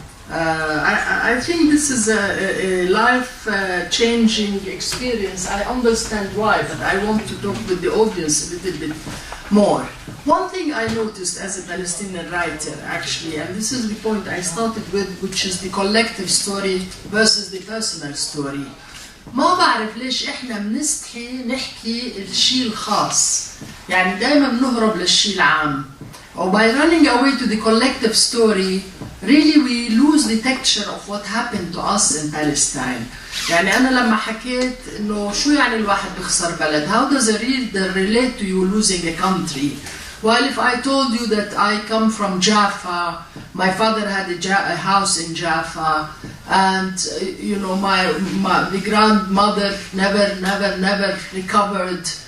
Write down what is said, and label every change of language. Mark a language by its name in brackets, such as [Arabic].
[English] I think this is a life-changing experience. I understand why, but I want to talk with the audience a little bit more. One thing I noticed as a Palestinian writer, actually, and this is the point I started with, which is the collective story versus the personal story. [Arabic] ما بعرف ليش احنا بنستحي نحكي الشيء الخاص، يعني دائما بنهرب للشيء العام. [English] Or by running away to the collective story, really we lose the texture of what happened to us in Palestine. [Arabic] يعني أنا لما حكيت إنه شو يعني الواحد بيخسر بلد? [English] How does a reader relate to you losing a country? Well, if I told you that I come from Jaffa, my father had a house in Jaffa, and you know the grandmother never recovered.